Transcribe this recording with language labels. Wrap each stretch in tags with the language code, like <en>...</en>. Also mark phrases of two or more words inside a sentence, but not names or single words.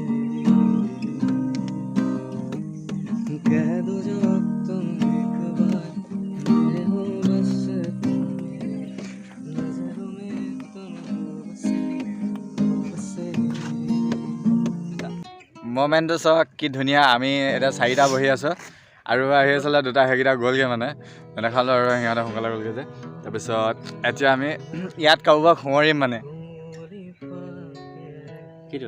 <hi>कह दो जो तुम एक बार मेरे हो बस नजरों में तुम हो बसे</hi> <as>মোমেণ্টটো চাওক কি ধুনীয়া আমি এতিয়া 4টা বহি আছোঁ আৰু আহি আছিলে 2টা সেইকেইটা গ'লগৈ মানে নেদেখালোঁ আৰু সিহঁতে সোনকালে গ'লগৈ যে তাৰপিছত এতিয়া আমি ইয়াত কাৰোবাক সোঁৱৰিম মানে কিটো</as>